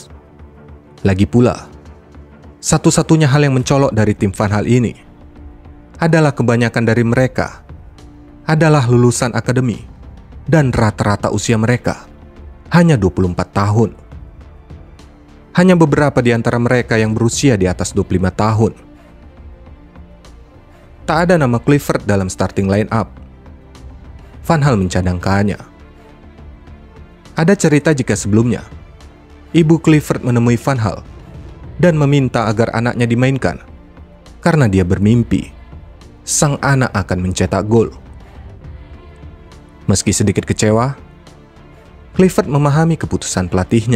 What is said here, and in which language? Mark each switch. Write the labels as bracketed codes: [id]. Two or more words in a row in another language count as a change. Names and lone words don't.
[id] Lagi pula, satu-satunya hal yang mencolok dari tim Van Gaal ini adalah kebanyakan dari mereka adalah lulusan akademi dan rata-rata usia mereka hanya 24 tahun. Hanya beberapa di antara mereka yang berusia di atas 25 tahun. Tak ada nama Kluivert dalam [en] starting line up. [id] Van Gaal mencadangkannya. Ada cerita jika sebelumnya ibu Kluivert menemui Van Gaal dan meminta agar anaknya dimainkan karena dia bermimpi sang anak akan mencetak gol. Meski sedikit kecewa, Kluivert memahami keputusan pelatihnya.